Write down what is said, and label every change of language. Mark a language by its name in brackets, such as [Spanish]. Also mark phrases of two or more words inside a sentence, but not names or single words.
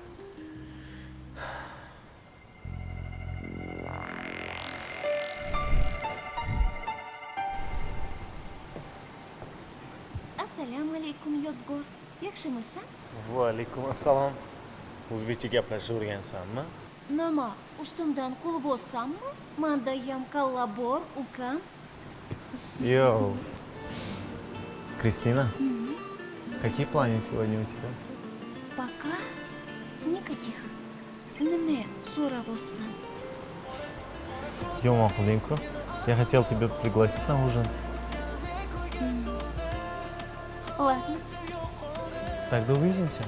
[Uzbek] Assalomu alaykum Yodgor. Yaxshimisan? Va alaykum assalom. O'zbekcha gaplashib o'rgansanmi? Nima, ustimdan qulvossanmi? Manda ham kalla bor, ukam. Йоу. [Russian] Кристина, какие планы сегодня у тебя? Пока никаких. [Uzbek] Nima so'ravotsan? [Russian] Йома, Хулинко, я хотел тебя пригласить на ужин. Ладно, Тогда увидимся.